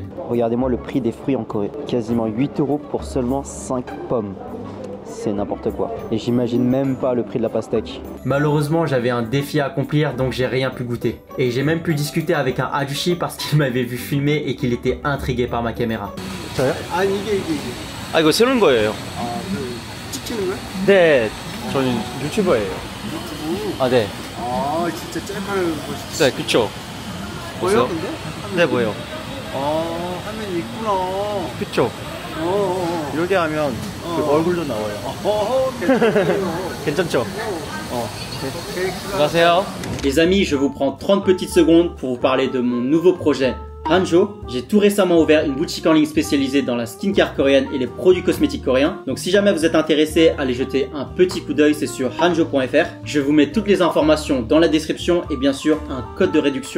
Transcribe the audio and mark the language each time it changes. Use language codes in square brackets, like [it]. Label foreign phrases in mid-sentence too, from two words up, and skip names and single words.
[fr] Regardez-moi le prix des fruits en Corée. Quasiment 8 € pour seulement 5 pommes. C'est n'importe quoi. Et j'imagine même pas le prix de la pastèque. Malheureusement, j'avais un défi à accomplir, donc j'ai rien pu goûter. Et j'ai même pu discuter avec un ajushi parce qu'il m'avait vu filmer et qu'il était intrigué par ma caméra. [ko] 아 이거 새로운 거예요. 찍히는 거야? 네, 저는 유튜버예요. 아 네. 아 진짜 짤막한 거 네, 그쵸. 보여 근데? 네, 보여요. 화면이 있구나. 그쵸. 이렇게 하면 그 얼굴도 나와요. 괜찮죠? 안녕하세요. [fr] Les amis, je vous prends 30 petites secondes pour vous parler de mon nouveau projet Hanjo. J'ai tout récemment ouvert une boutique en ligne spécialisée dans la skincare coréenne et les produits cosmétiques coréens. Donc si jamais vous êtes intéressé, allez jeter un petit coup d'œil, c'est sur hanjo.fr. Je vous mets toutes les informations dans la description et bien sûr un code de réduction.